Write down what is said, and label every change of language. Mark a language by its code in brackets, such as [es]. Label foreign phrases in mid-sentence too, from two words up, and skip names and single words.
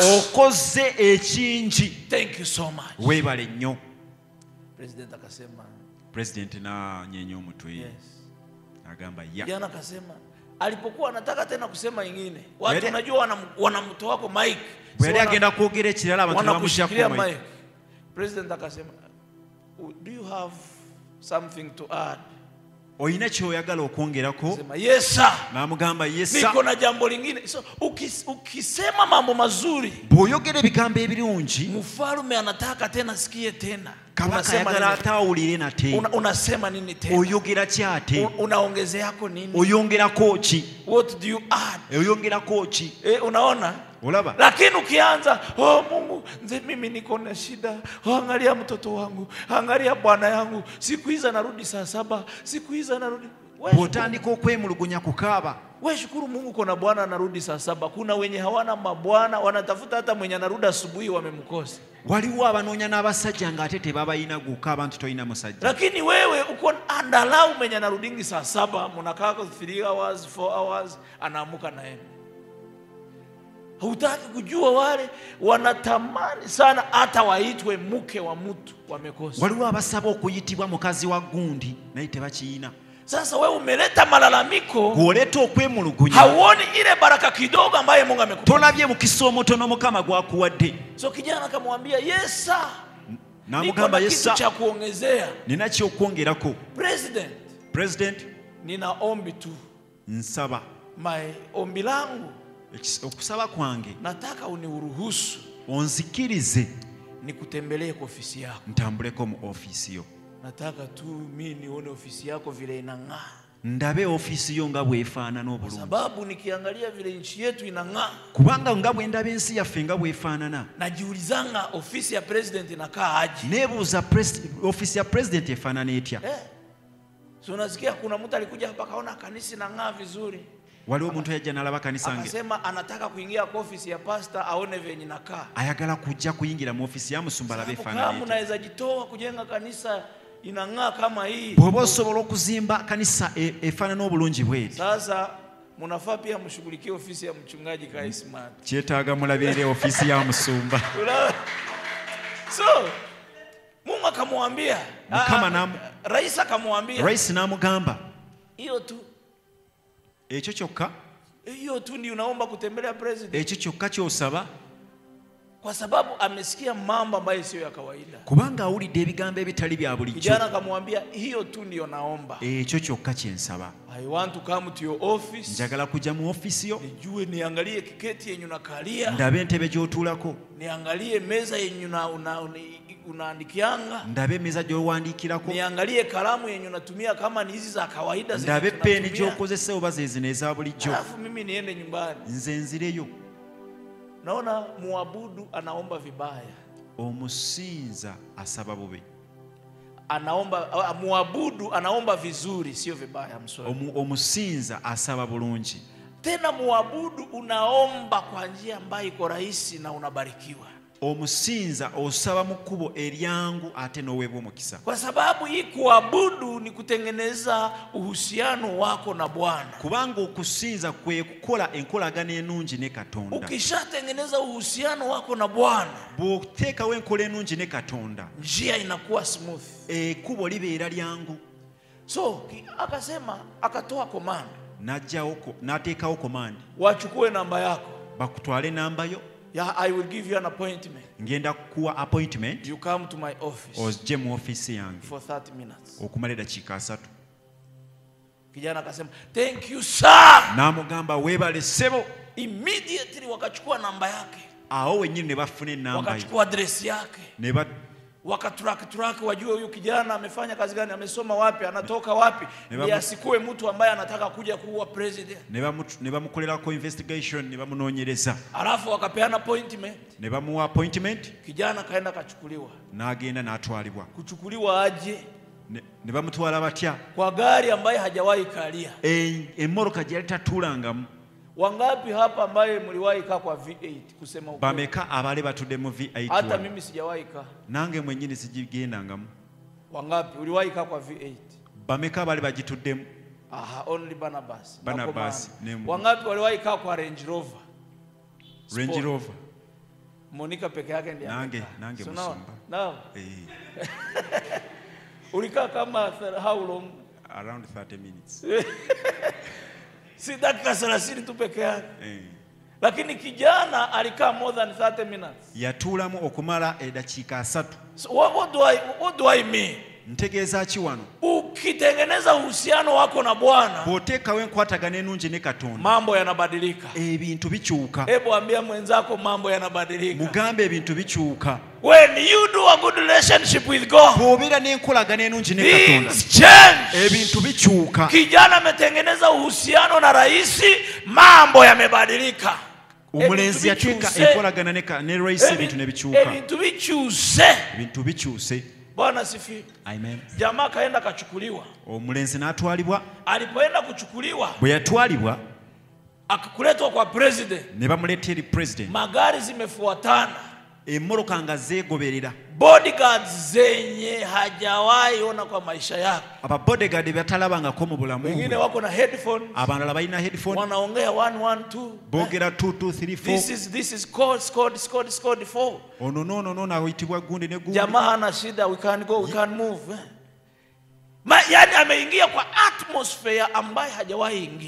[lg] Okoze ekingi. [en] Thank you so much. [lg] Weebale nnyo. [sw] President akasema. [lg] President na nyenye omutwe. [en] Yes. [lg] Agamba ya. [sw] Jana akasema alipokuwa anataka tena kusema ingine. Watu unajua wanamtoa wako mic. [lg] Bwali agenda kwogera ekirala abantu bamushyira ku mic. [sw] President akasema, [en] do you have something to add? [lg] Oyina kyoyagala okwongerako? [sw] Sema [en] yes sir. [lg] N'amugamba [en] yes sir. [sw] Niko na jambo lingine. So ukisema mambo mazuri, [lg] bw'oyogera ebigambo ebirungi, [sw] mfalme anataka tena sikie tena. [lg] Kabaka yagala atawulire nate. [sw] Unasema nini tena? [lg] Oyogera ki ate? [sw] Unaongezeako nini? [lg] Oyongerako ki? [en] What do you add? [lg] Oyongerako ki? [sw] Unaona? [lg] Olaba. [sw] Lakini ukianza, oh Mungu, nze mimi niko na shida. Oh, angalia mtoto wangu, angalia bwana yangu. Siku hizi narudi saa 7, siku hizi narudi. [lg] Botandika okwemulugunya kukaaba. [sw] Wewe shukuru Mungu kuna bwana anarudi saa 7. Kuna wenye hawana mabwana, wanatafuta hata mwenye anarudi asubuhi wamemkosa. [lg] Waliwo abanoonya n'abasajja ng'ate tebabayina guka abantu toyina musajja. [sw] Lakini wewe uko andalau mwenye anarudingi saa 7, mnakaa kwa 3 hours, 4 hours, anaamuka na yeye. Hutaki kujua wale wanatamani sana hata waitwe mke wa mtu wamekosa. [lg] Waliwo abasaba okuyitibwa mukazi wa gundi naye tebakiina. [sw] Sasa wewe umeleta malalamiko, [lg] kuoleta okwemulugunya, [sw] hauoni ile baraka kidogo ambayo Mungu amekupa. [lg] Tolabye mukisomo tono Mukama gwakuwadde. [sw] So kijana akamwambia Yesa, [lg] namugamba Yesa, [sw] kitu cha kuongezea, [lg] nina kyo kwongerako. President, [sw] nina ombi tu. [lg] Nsaba. [sw] Ombi langu, [lg] okusaba kwange, [sw] nataka uniruhusu [lg] onzikirize [sw] nikutembelee kwa ofisi yako. [lg] Ntambuleko mu ofisi yo. [sw] Nataka tu mimi nione ofisi yako vile inang'aa. [lg] Ndabe ofisi yo nga bwefaanana obulungi. [sw] Sababu nikiangalia vile nchi yetu inang'aa. [lg] Kubanga nga bwendabe ensi yaffe nga bwefaanana. [sw] Najiulizanga ofisi ya president inakaa aje. [lg] Nebuuza ofisi ya president efaanana etya. [sw] So unasikia kuna mtu alikuja hapa kaona kanisa inang'aa vizuri. [lg] Waliwo omuntu yajja n'alaba kanisa nge. [sw] Akasema anataka kuingia kwa ofisi ya pastor aone venye inakaa. [lg] Ayagala kujja kuyingira mu ofisi ya musumba labe efaanana etya. [sw] Kama unaweza jitoa kujenga kanisa inang'aa kama hii. [lg] Bwoba osobola okuzimba kanisa efaanana obulungi bweti. [sw] Sasa munafaa pia mshughulikie ofisi ya mchungaji Kaisman. [lg] Kyetaaga mulabire ofisi ya musumba. [sw] So Mungu akamwambia, rais akamwambia, [lg] rais namugamba, [sw] hiyo tu, [lg] ekyo kyokka, [sw] hiyo tu ndio unaomba kutembelea president, [lg] ekyo kyokka kyosaba, [sw] kwa sababu amesikia mambo ambayo sio ya kawaida. [lg] Kubanga awulidde ebigambo ebitali bya bulijjo. [sw] Kijana akamwambia, hiyo tu ndio naomba. [lg] Ekyo kyokka kyensaba. [en] I want to come to your office. [lg] Njagala kujja mu office yo. [sw] Nijue niangalie kiketi yenye unakalia. [lg] Ndabe entebe gy'otuulako. [sw] Niangalie meza yenye unaandikianga. [lg] Ndabe meza gy'owandiikirako. [sw] Niangalie kalamu yenye unatumia kama ni hizi za kawaida zenye tunatumia. [lg] Ndabe peni gy'okozesa oba zezino eza bulijjo. [sw] Alafu mimi niende nyumbani. [lg] Nze nzireyo. [sw] Naona muabudu anaomba vibaya. [lg] Omusinza asaba bubi. [sw] Muabudu anaomba vizuri, sio vibaya. [lg] Omusinza asaba bulungi. [sw] Tena muabudu unaomba kwa njia ambayo iko rahisi na unabarikiwa. [lg] Omusinza osaba mu kkubo eryangu ate n'oweebwa omukisa. [sw] Kwa sababu hii kuabudu ni kutengeneza uhusiano wako na Bwana. [lg] Kubanga okusinza kwe kukola enkolagana ennungi ne Katonda. [sw] Ukishatengeneza uhusiano wako na Bwana, [lg] bw'oteekawo enkola ennungi ne Katonda, [sw] njia inakuwa smooth. [lg] Ekkubo libeera lyangu. [sw] So akasema, akatoa command. [lg] N'ateekawo command. [sw] Wachukue namba yako. [lg] Bakutwale namba yo. [en] Yeah, I will give you an appointment. [lg] Ngenda kuwa appointment. [en] You come to my office. [lg] Ojje mu office yange. [en] For 30 minutes. [lg] Okumala dakiika 3. [sw] Kijana akasema, [en] thank you sir. [lg] Namugamba weebale ssebo. [sw] Immediately wakachukua namba yake. [lg] Awo wennyini ne bafuna ennamba ye. [sw] Wakachukua address yake. Wakatrack wajue huyu kijana amefanya kazi gani, amesoma wapi, anatoka wapi, ili asikue mtu ambaye anataka kuja kuwa president. [lg] Ne bamukolerako investigation, ne bamunoonyereza. [sw] Alafu wakapeana appointment. [lg] Ne bamuwa appointment. [sw] Kijana kaenda kachukuliwa. [lg] N'agenda n'atwalibwa. [sw] Kuchukuliwa aje? [lg] Ne bamutwala batya? [sw] Kwa gari ambaye hajawahi kalia. [lg] Emmoroka gye yali tatuulangamu. [sw] Wangapi hapa ambaye mliwahi kaa kwa V8 kusema ukweli? [lg] Bameka abale batudde mu V8. [sw] Hata mimi sijawahi kaa. [lg] Nange mwennyini sijigendangamu. [sw] Wangapi uliwahi kaa kwa V8? [lg] Bameka abale bagituddemu. [en] Only Barnabas. [lg] Nemu. [sw] Wangapi waliwahi kaa kwa Range Rover? Range Rover. Monica peke yake ndiye. [lg] Nange so musumba. [sw] Now. Ulikaa kama [en] how long? Around 30 minutes. [sw] Si dakika 30 tu peke yake. Lakini kijana alikaa [en] more than 30 minutes. [lg] Yatuulamu okumala edakiika 3. [en] So what do I mean? [lg] Ntegeeza ki wano? [sw] Ukitengeneza uhusiano wako na Bwana, [lg] bw'oteekawo enkwatagana ennungi ne Katonda, [sw] mambo yanabadilika. [lg] Ebintu bikyuka. [sw] Hebu ambia mwenzako mambo yanabadilika. [lg] Mugambe ebintu bikyuka. [en] When you do a good relationship with God, [lg] bw'obeera n'enkolagana ennungi ne Katonda, [en] things change. [lg] Ebintu bikyuka. [sw] Kijana ametengeneza uhusiano na rais, mambo yamebadilika. [lg] omulenzi yateeka enkolagana ne race ebintu ne bikyuka ebintu bikyuse. [sw] Bwana sifi. Amen. Jamaa kaenda kachukuliwa. [lg] Omulenzi n'atwalibwa. [sw] Alipoenda kuchukuliwa, [lg] bwe yatwalibwa [sw] akakuletwa kwa president. [lg] Ne bamuleetera president. [sw] Magari zimefuatana. [lg] Emmoloka nga zeegoberera. [sw] Bodyguards zenye hajawahi ona kwa maisha yake. [lg] Aba bodyguard batalabangako mu bulamu. [sw] Wengine wako na headphones. [lg] Abalala balina headphone. [sw] Wanaongea 112. [lg] Boogera 2234. [en] This is code 4. [lg] Oh no naitibwa gundi ne gundi. [sw] Jamaa hana shida, [en] we can go, we can move. [sw] Yani ameingia kwa atmosphere ambayo hajawahi ingia.